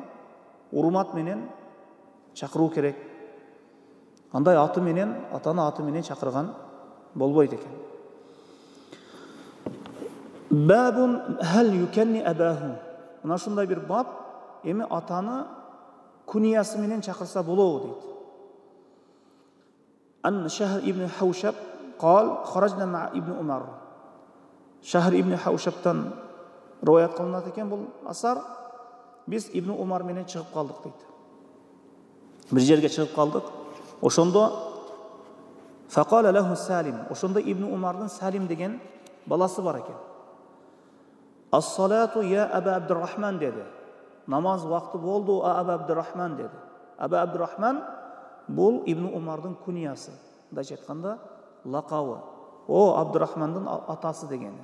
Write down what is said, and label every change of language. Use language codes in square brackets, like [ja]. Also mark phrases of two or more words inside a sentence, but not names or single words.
[ky] Урмат менен чакыруу керек. Андай аты менен, атаны аты менен чакырган болбойт экен. [ar] باب هل يكني أباه. [ky] Мына ушундай бир бап, эми атаны куниясы менен чакырса болобу дейт. [ar] عن شهر بن حوشب قال خرجنا مع ابن عمر. [ky] Шахр ибн Хаушабтан риваят кылынат экен бул асар. Биз Ибн Умар менен чыгып калдык дейт. Бир жерге чыгып калдык. Ошондо [ar] فقال له سالم. [ky] Ошондо Ибн Умардын Салим деген баласы бар экен. [ar] الصلاة يا أبا عبد الرحمن деди. [ky] Намаз вакты болду, Аба Абдуррахман деди. Аба Абдуррахман бул Ибн Умардын куниясы. Мындайча айтканда лакабы. О Абдуррахмандын атасы дегени.